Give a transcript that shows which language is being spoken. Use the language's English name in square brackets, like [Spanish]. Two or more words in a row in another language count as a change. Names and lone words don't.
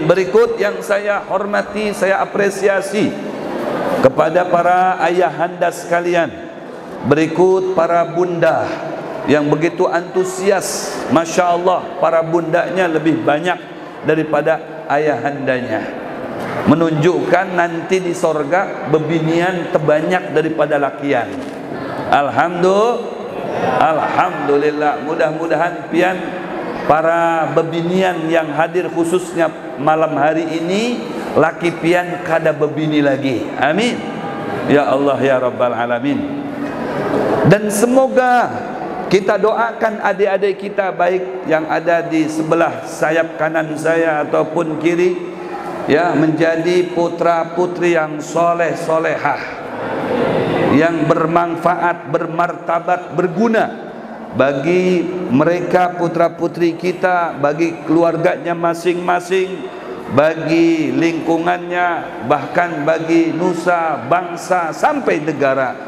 [Indonesian] Berikut yang saya hormati, saya apresiasi kepada para ayahanda sekalian. Berikut para bunda yang begitu antusias. [Arabic] Masya Allah, [Indonesian] para bundanya lebih banyak daripada ayahandanya, menunjukkan nanti di sorga bebinian terbanyak daripada lakian. Alhamdulillah. [Banjar] Mudah-mudahan pian para bebinian yang hadir khususnya malam hari ini, laki pian kada bebini lagi. [Arabic] Amin ya Allah ya Rabbal Alamin. [Indonesian] Dan semoga Kita doakan adik-adik kita, baik yang ada di sebelah sayap kanan saya ataupun kiri, ya, menjadi putra-putri yang soleh solehah, yang bermanfaat, bermartabat, berguna bagi mereka putra-putri kita, bagi keluarganya masing-masing, bagi lingkungannya, bahkan bagi nusa, bangsa, sampai negara.